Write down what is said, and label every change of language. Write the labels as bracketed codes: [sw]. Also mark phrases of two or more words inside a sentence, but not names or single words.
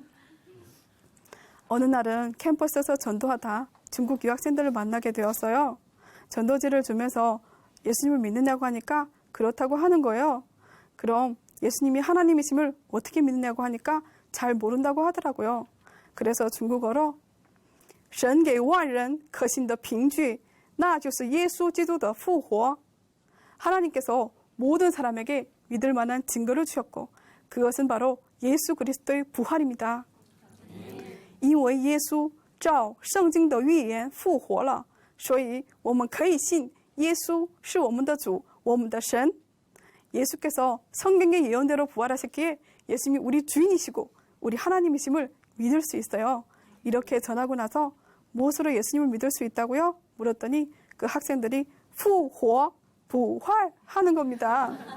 [ko] 어느 날은 캠퍼스에서 전도하다 중국 유학생들을 만나게 되었어요. 전도지를 주면서 예수님을 믿느냐고 하니까 그렇다고 하는 거예요. 그럼 예수님이 하나님이심을 어떻게 믿느냐고 하니까 잘 모른다고 하더라고요. 그래서 중국어로 [zh] 神给万人可信的凭据那就是耶稣基督的复活. [ko] 하나님께서 모든 사람에게 믿을 만한 증거를 주셨고 그것은 바로 예수 그리스도의 부활입니다. [zh] 因为耶稣照圣经的预言复活了，所以我们可以信耶稣是我们的主，我们的神. [ko] 예수께서 성경의 예언대로 부활하셨기에 예수님이 우리 주인이시고 우리 하나님이심을 믿을 수 있어요. 이렇게 전하고 나서 무엇으로 예수님을 믿을 수 있다고요? 물었더니 그 학생들이 부활 하는 겁니다.